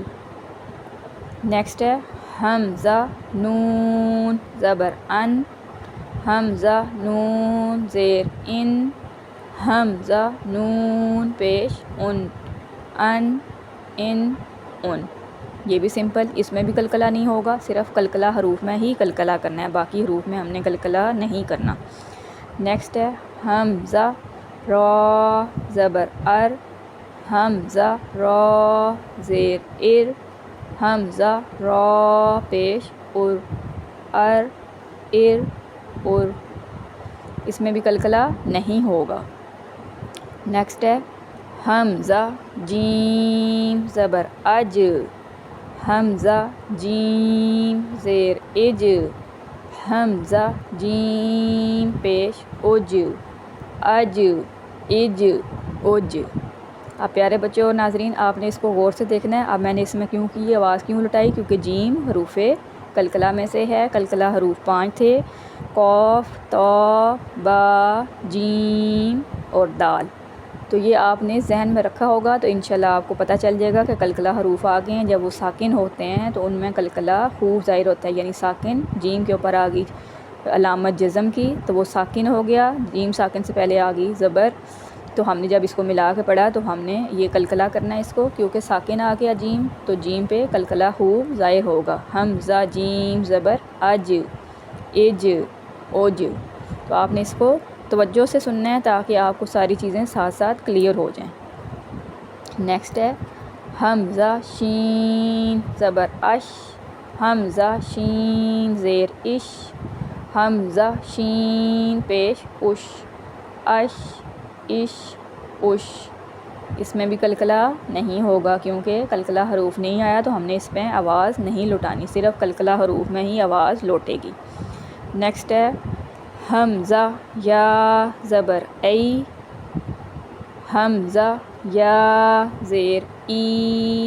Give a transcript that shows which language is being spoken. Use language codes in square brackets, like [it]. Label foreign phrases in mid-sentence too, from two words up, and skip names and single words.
[ur] نیکسٹ ہے حمزہ نون زبر ان، حمزہ نون زیر ان، حمزہ نون پیش ان ان۔ یہ بھی سمپل، اس میں بھی کلکلا نہیں ہوگا، صرف کلکلا حروف میں ہی کلکلا کرنا ہے، باقی حروف میں ہم نے کلکلا نہیں کرنا۔ نیکسٹ ہے حمزہ را زبر ار، حمزہ را زیر ار، حمزہ را پیش ار ار۔ اس میں بھی کلکلا نہیں ہوگا۔ نیکسٹ ہے حمزہ جیم زبر اج، حمزہ جیم زیر اج، حمزہ جیم پیش اج، اج اج۔ اب پیارے بچوں اور ناظرین، آپ نے اس کو غور سے دیکھنا ہے۔ اب میں نے اس میں یہ آواز کیوں لٹائی، کیونکہ جیم حروف کلکلا میں سے ہے۔ کلکلا حروف 5 تھے، قاف تا با جیم اور دال۔ تو یہ آپ نے ذہن میں رکھا ہوگا، تو انشاءاللہ آپ کو پتہ چل جائے گا کہ کلکلا حروف آ گئے ہیں۔ جب وہ ساکن ہوتے ہیں تو ان میں کلکلا خوب ظاہر ہوتا ہے، یعنی ساکن جیم کے اوپر آ گئی علامت جزم کی تو وہ ساکن ہو گیا، جیم ساکن سے پہلے آ گئی زبر۔ تو ہم نے جب اس کو ملا کے پڑھا تو ہم نے یہ کلکلا کرنا ہے اس کو، کیونکہ ساکن آ گیا جیم، تو جیم پہ کلکلا خوب ظاہر ہوگا۔ حمزہ جیم زبر اج اج اوج۔ تو آپ نے اس کو توجہ سے سننا ہے تاکہ آپ کو ساری چیزیں ساتھ ساتھ کلیئر ہو جائیں۔ نیکسٹ ہے حمزہ شین زبر اش، حمزہ شین زیر اش، حمزہ شین پیش اش، اش اش اش۔ اس میں بھی کلکلا نہیں ہوگا، کیونکہ کلکلا حروف نہیں آیا تو ہم نے اس پہ آواز نہیں لٹانی، صرف کلکلا حروف میں ہی آواز لوٹے گی۔ نیکسٹ ہے حمزہ یا زبر ای، حمزہ یا زیر ای۔